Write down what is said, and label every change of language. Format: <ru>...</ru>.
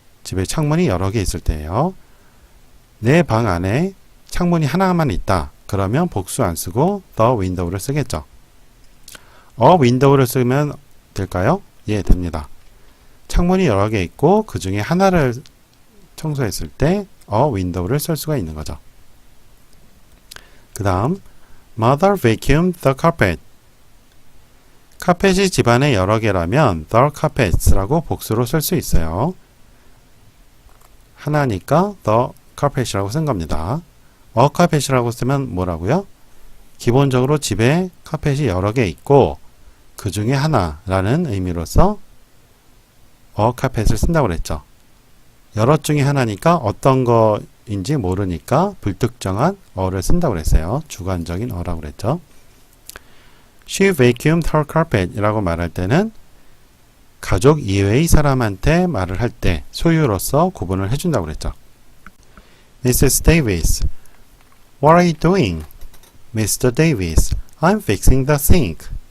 <ko>집에 창문이 여러 개 있을 때예요. 내 방 안에 창문이 하나만 있다. 그러면 복수 안 쓰고 the window를 쓰겠죠. a window를 쓰면 될까요? 예, 됩니다. 창문이 여러 개 있고 그 중에 하나를 청소했을 때 a window를 쓸 수가 있는 거죠. 그 다음</ko> <en>Mother vacuumed the carpet.</en> <ko>카펫이 집안에 여러 개라면 the carpets라고 복수로 쓸 수 있어요. 하나니까 the carpet이라고 쓴 겁니다. a carpet이라고 쓰면 뭐라고요? 기본적으로 집에 카펫이 여러 개 있고 그 중에 하나라는 의미로서 a carpet을 쓴다고 그랬죠. 여러 중에 하나니까 어떤 거인지 모르니까 불특정한 a를 쓴다고 그랬어요. 주관적인 a라고 그랬죠.</ko> <en>She vacuumed her carpet</en> <ko>이라고 말할 때는 가족 이외의 사람한테 말을 할 때 소유로서 구분을 해준다고 그랬죠.</ko> <en>Mrs. Davis, what are you doing? Mr. Davis, I'm fixing the sink.</en>